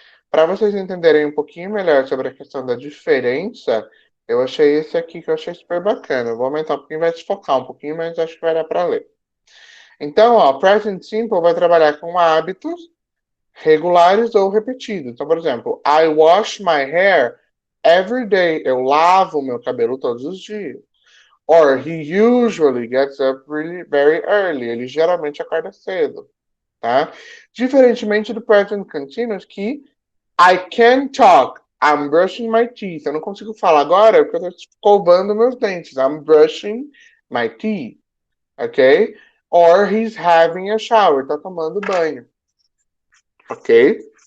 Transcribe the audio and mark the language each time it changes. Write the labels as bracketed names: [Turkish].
[Portuguese] Para vocês entenderem um pouquinho melhor sobre a questão da diferença, eu achei esse aqui que eu achei super bacana. Eu vou aumentar um pouquinho, vai desfocar um pouquinho, mas acho que vai dar para ler. Então, ó, present simple vai trabalhar com hábitos regulares ou repetidos. Então, por exemplo, [English] I wash my hair every day. [Portuguese] Eu lavo meu cabelo todos os dias. [English] Or he usually gets up really very early. [Portuguese] Ele geralmente acorda cedo, tá? Diferentemente do present continuous, que [English] I can talk I'm brushing my teeth. [Portuguese] Eu não consigo falar agora porque eu estou escovando meus dentes. [English] I'm brushing my teeth. Ok? Or he's having a shower. [Portuguese] Tá tomando banho. [English] Ok?